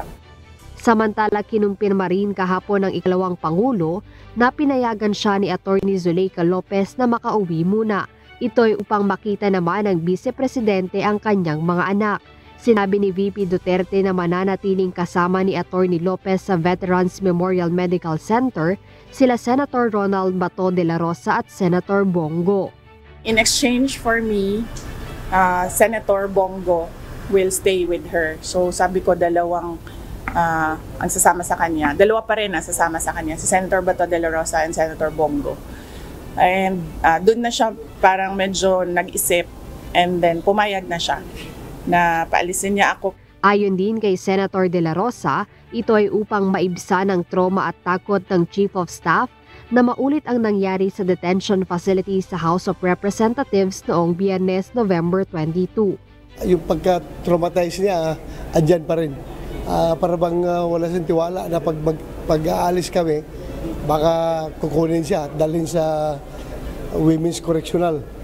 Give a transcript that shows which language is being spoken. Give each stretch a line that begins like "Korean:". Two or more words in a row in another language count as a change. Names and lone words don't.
Filipino: Samantala, kinumpirma rin kahapon ng ikalawang Pangulo na pinayagan siya ni Atty. Zuleika Lopez na makauwi muna. Ito ay upang makita naman ng Vice Presidente ang kanyang mga anak. Sinabi ni VP Duterte na mananatiling kasama ni Atty. Lopez sa Veterans Memorial Medical Center sila Senator Ronald Bato de la Rosa at Senator Bongo.
English: In exchange for me, Senator Bongo will stay with her.
Filipino: So sabi ko dalawang ang sasama sa kanya. Dalawa pa rin ang sasama sa kanya, si Senator Bato de la Rosa and Senator Bongo. And doon na siya parang medyo nag-isip
English: and then
Filipino: pumayag na siya na paalisin niya ako. Ayon din kay Senator de la Rosa, ito ay upang maibsan ang trauma at takot ng Chief of Staff na maulit ang nangyari sa
English: detention facility
Filipino: sa House of Representatives noong Biyernes, November 22. Yung pagka-traumatize niya, andyan pa rin. Para bang wala siyang tiwala na pag-aalis kami, baka kukunin siya at dalhin sa Women's Correctional.